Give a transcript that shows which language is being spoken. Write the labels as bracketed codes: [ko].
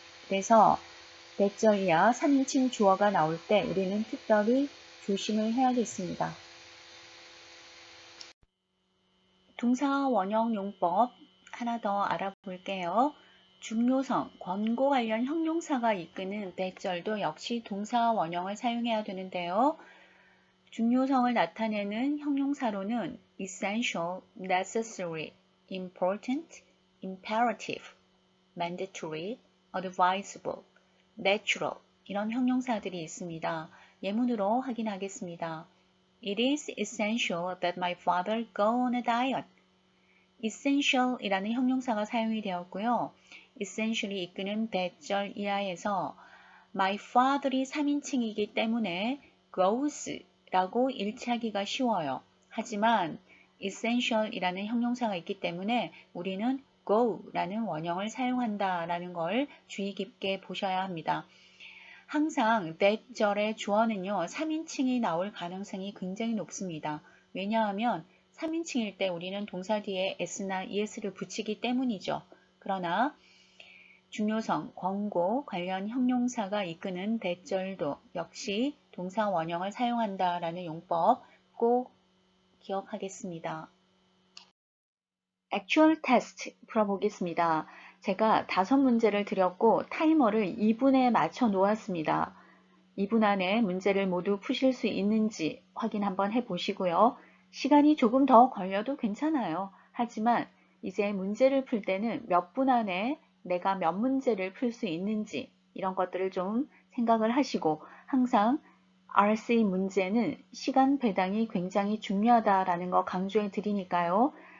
[ko] 그래서 that절 이하 3인칭 주어가 나올 때 우리는 특별히 조심을 해야겠습니다. 동사 원형 용법 하나 더 알아볼게요. 중요성, 권고 관련 형용사가 이끄는 that절도 역시 동사 원형을 사용해야 되는데요. 중요성을 나타내는 형용사로는 essential, necessary, important, imperative, mandatory, advisable, natural 이런 형용사들이 있습니다. 예문으로 확인하겠습니다. [en] It is essential that my father go on a diet. [ko] essential 이라는 형용사가 사용이 되었고요. essential이 이끄는 that절 이하에서 my father이 3인칭이기 때문에 goes 라고 일치하기가 쉬워요. 하지만 essential 이라는 형용사가 있기 때문에 우리는 go 라는 원형을 사용한다 라는 걸 주의 깊게 보셔야 합니다. 항상 that절의 주어는요, 3인칭이 나올 가능성이 굉장히 높습니다. 왜냐하면 3인칭일 때 우리는 동사 뒤에 s나 es를 붙이기 때문이죠. 그러나 중요성, 권고, 관련 형용사가 이끄는 that절도 역시 동사 원형을 사용한다라는 용법 꼭 기억하겠습니다. Actual test 풀어보겠습니다. 제가 5문제를 드렸고 타이머를 2분에 맞춰 놓았습니다. 2분 안에 문제를 모두 푸실 수 있는지 확인 한번 해보시고요. 시간이 조금 더 걸려도 괜찮아요. 하지만 이제 문제를 풀 때는 몇 분 안에 내가 몇 문제를 풀 수 있는지 이런 것들을 좀 생각을 하시고 항상 RC 문제는 시간 배당이 굉장히 중요하다라는 거 강조해 드리니까요.